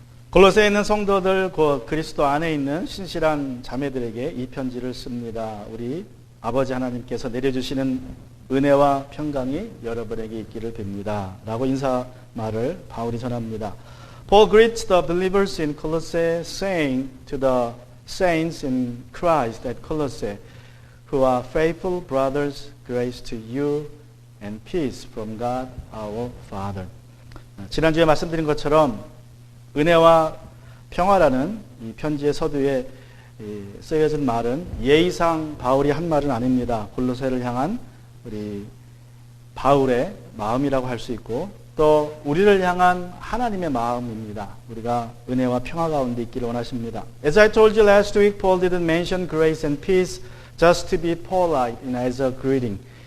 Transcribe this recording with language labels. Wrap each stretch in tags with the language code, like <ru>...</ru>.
<ko>골로새에 있는 성도들, 그리스도 안에 있는 신실한 자매들에게 이 편지를 씁니다. 우리 아버지 하나님께서 내려주시는 은혜와 평강이 여러분에게 있기를 빕니다. 라고 인사말을 바울이 전합니다.</ko> <en>Paul greets the believers in Colossae, saying to the saints in Christ at Colossae, who are faithful brothers, grace to you and peace from God our Father.</en> <ko>지난주에 말씀드린 것처럼 은혜와 평화라는 이 편지의 서두에 쓰여진 말은 예의상 바울이 한 말은 아닙니다. 골로새를 향한 우리 바울의 마음이라고 할 수 있고 또 우리를 향한 하나님의 마음입니다. 우리가 은혜와 평화 가운데 있기를 원하십니다.</ko> <en>As I told you last week, Paul didn't mention grace and peace just to be polite and as a greeting.</en>